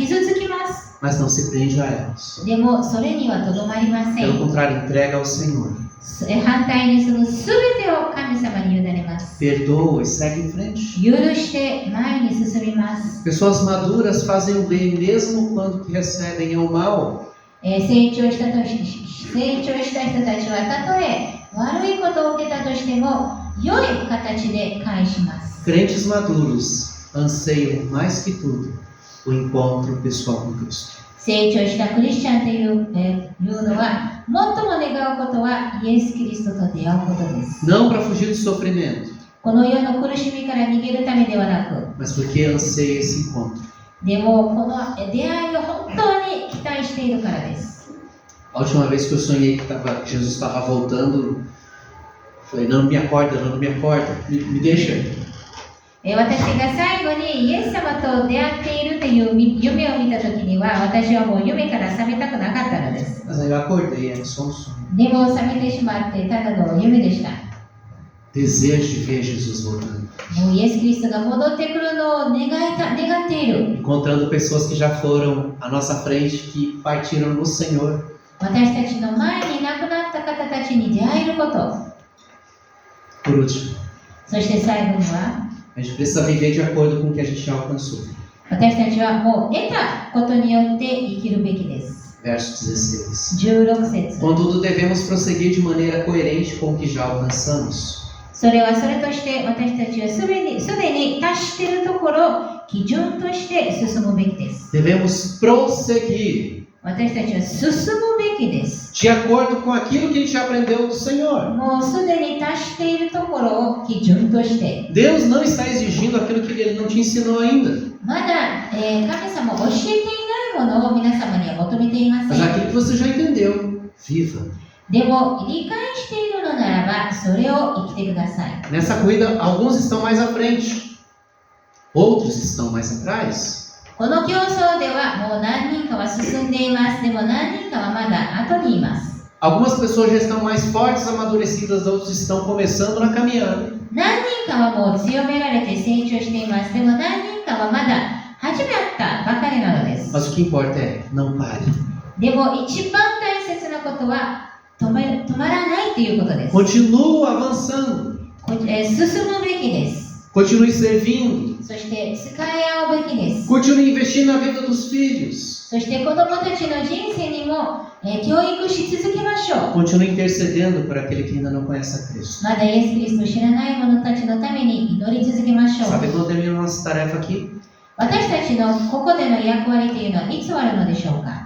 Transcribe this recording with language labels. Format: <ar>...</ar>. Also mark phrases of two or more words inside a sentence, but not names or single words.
<ja>傷つきます。</ja> <pt>Mas não se prende a elas.</pt> <ja>でもそれにはとどまりませ</ja> <pt>Pelo</pt> <ja>ん。</ja> <pt>contrário, entrega ao Senhor.</pt> <ja>反対にその全てを神様に委ねます。</ja> <pt>Perdoa e segue em frente.</pt> <ja>許して前に進みます。</ja> <pt>Pessoas maduras fazem o bem mesmo quando que recebem o mal.</pt> <ja>成長した人たちはたとえ悪いことを受けたとしても良い形で返します。</ja> <pt>Crentes maduros anseiam mais que tudo o encontro pessoal com Cristo.</pt> <ja>成長したクリスチャンというのは最も願うことはイエス・キリストと出会うことです。</ja> <pt>Não para fugir do sofrimento,</pt> <ja>この世の苦しみから逃げるためではなく、</ja> <pt>mas porque anseia esse encontro.</pt> <ja>でもこの出会いを本当に期待しているからです。</ja> <pt>A última vez que eu sonhei que Jesus estava voltando, falei, não me acorda, me deixa.</pt> <ja>私が最後にイエス様と出会っているという夢を見たときには、私はもう夢から覚めたくなかったのです。</ja> <pt>Mas aí eu acordei, era só um sonho.</pt> <ja>でも覚めてしまってただの夢でした。</ja> <pt>Desejo de ver Jesus voltando.</pt> <ja>もうイエス・キリストが戻ってくるのを願っている。</ja> <pt>Encontrando pessoas que já foram à nossa frente, que partiram no Senhor.</pt> <ja>私たちの前に亡くなった方たちに出会えること。</ja> <pt>Por último,</pt> <ja>そして最後には、</ja> <pt>a gente precisa viver de acordo com o que a gente já alcançou.</pt> <ja>私たちはもう得たことによって生きるべきです。</ja> <pt>Verso 16.</pt> <ja>16節。</ja> <pt>Contudo, devemos prosseguir de maneira coerente com o que já alcançamos.</pt> <ja>それはそれとして私たちはすでに達しているところを基準として進むべきです。</ja> <pt>Devemos prosseguir</pt> <ja>私たちは進むべきです。</ja> <pt>de acordo com aquilo que a gente aprendeu do Senhor.</pt> <ja>もうすでに達しているところを基準として。</ja> <pt>Deus não está exigindo aquilo que Ele não te ensinou ainda.</pt> <ja>まだ、神様教えていないものを皆様には求めていませ</ja> <pt>Mas</pt> <ja>ん。</ja> <pt>aquilo que você já entendeu, viva.</pt> <ja>でも理解しているのならばそれを生きてください。</ja> <pt>Nessa corrida, alguns estão mais à frente, outros estão mais atrás.</pt> <ja>この競争ではもう何人かは進んでいます。でも何人かはまだ後にいます。</ja> <pt>Algumas pessoas já estão mais fortes, amadurecidas, outros estão começando na caminhada.</pt> <ja>何人かはもう強められて成長しています。でも何人かはまだ始めたばかりなのです。</ja> <pt>Mas o que importa é, não pare.</pt> <ja>でも一番大切なことは止まらないということです。</ja> <pt>Continua avançando.</pt> <ja>進むべきです。</ja> <pt>Continue servindo.</pt> <ja>そして使い合うべきです。</ja> <pt>Continue investindo na vida dos filhos.</pt> <ja>そして子供たちの人生にも、教育し続けましょう。</ja> <pt>Continue intercedendo por aquele que ainda não conhece a Cristo.</pt> <ja>まだイエス・キリストを知らない者たちのために祈り続けましょう。</ja> <pt>Sabe quando termina a nossa tarefa aqui?</pt> <ja>私たちのここでの役割というのはいつ終わるのでしょうか。</ja>